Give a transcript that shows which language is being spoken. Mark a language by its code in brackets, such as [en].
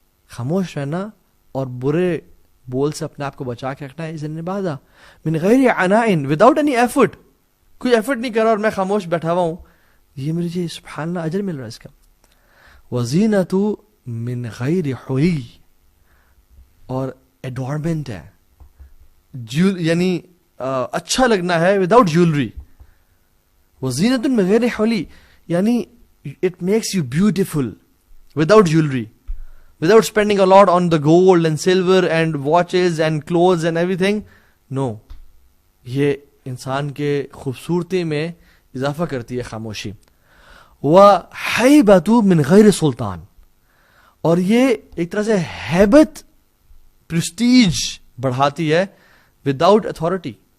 [ur] خاموش رہنا اور برے بول سے اپنے آپ کو بچا کے رکھنا ہے, [ar] اذن عبادہ من غیر عناء, [en] without any effort, [ur] کوئی ایفرٹ نہیں کر رہا اور میں خاموش بیٹھا ہوا ہوں, یہ مجھے سبحان اللہ اجر مل رہا ہے اس کا. [ar] وَزِینَةُ من غیر حلی, [ur] اور ایڈورنمنٹ ہے, یعنی اچھا لگنا ہے [en] Without jewellery. [ar] وزینۃ من غیر حلی, [en] یعنی it makes you beautiful without jewelry, without spending a lot on the gold and silver and watches and clothes and everything. [ur] No, یہ انسان کے خوبصورتی میں اضافہ کرتی ہے خاموشی. [ar] وَحَيْبَةُ مِنْ غَيْرِ سُلطان, [ur] اور یہ ایک طرح سے ہیبت, پرسٹیج بڑھاتی ہے [en] Without authority.